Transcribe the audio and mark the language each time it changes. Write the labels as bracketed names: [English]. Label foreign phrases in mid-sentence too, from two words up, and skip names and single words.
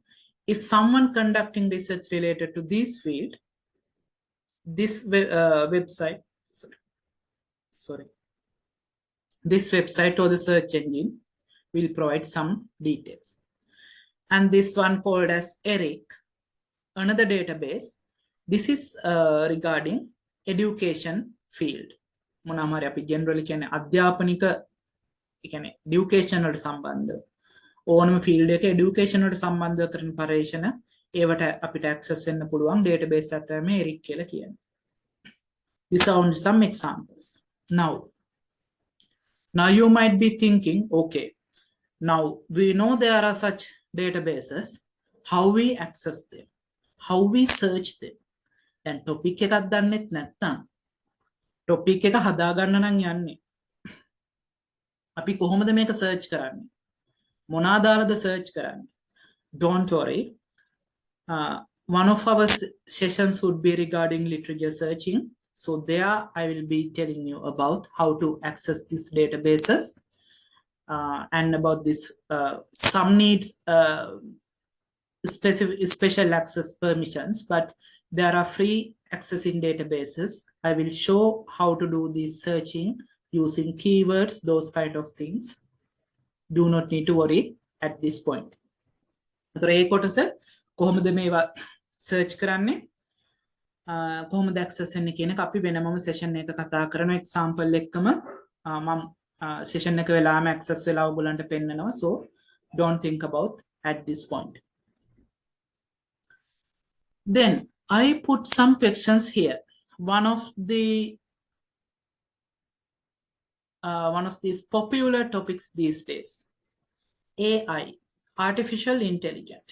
[English] If someone conducting research related to this field, this website, this website or the search engine will provide some details. And this one called as ERIC, another database. This is regarding education field. [Sinhala] මොනවාරි අපි generally කියන්නේ අධ්‍යාපනික කියන්නේ education වලට සම්බන්ධ ඕනම field එක education වලට සම්බන්ධව කරන පරීක්ෂණ ඒවට අපිට access වෙන්න පුළුවන් database එකක් තමයි ERIC කියලා කියන්නේ. [English] These are only some examples. Now you might be thinking, okay, now we know there are such databases, how we access them, how we search them. [Sinhala] And topic එකක් දන්නෙත් නැත්නම් topic එක හදාගන්න නම් යන්නේ. අපි කොහොමද මේක search කරන්නේ? මොනවාදාලද search කරන්නේ? [English] Don't worry. One of our sessions would be regarding literature searching. So there I will be telling you about how to access these databases and about this. Some needs special access permissions, but there are free accessing databases. I will show how to do this searching using keywords, those kind of things. Do not need to worry at this point. [Sinhala] අතර ඒ කොටස කොහොමද මේවා search කරන්නේ? කොහොමද access වෙන්නේ කියන එක අපි වෙනමම session එක කතා කරන example එක්කම මම session එක වෙලාවම access වෙලා ඔයගොල්ලන්ට පෙන්නනවා. [English] So don't think about at this point. Then I put some questions here. One of these popular topics these days, AI, artificial intelligence.